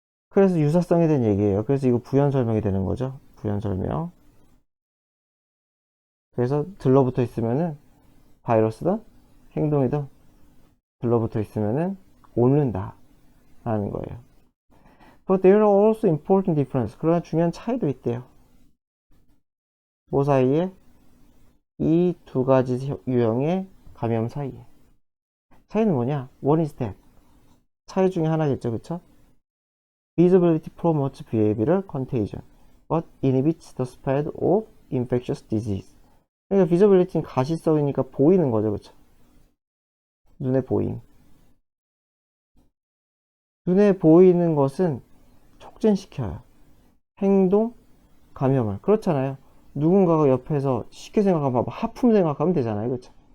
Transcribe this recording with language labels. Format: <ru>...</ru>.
<ko>그래서 유사성에 대한 얘기예요. 그래서 이거 부연 설명이 되는 거죠. 부연 설명. 그래서 들러붙어 있으면은 바이러스든 행동이든 들러붙어 있으면은 옮는다 라는 거예요.</ko> <en>But there are also important differences.</en> <ko>그러나 중요한 차이도 있대요. 뭐 사이에? 이 두 가지 유형의 감염 사이에. 차이는 뭐냐?</ko> <en>One is that.</en> <ko>차이 중에 하나겠죠, 그쵸?</ko> <en>Visibility promotes behavioral contagion, but inhibits the spread of infectious disease.</en> <ko>그러니까 visibility는 가시성이니까 보이는 거죠, 그쵸? 눈에 보임. 눈에 보이는 것은 촉진시켜요. 행동, 감염을. 그렇잖아요. 누군가가 옆에서 쉽게 생각하면 하품 생각하면 되잖아요, 그쵸?</ko>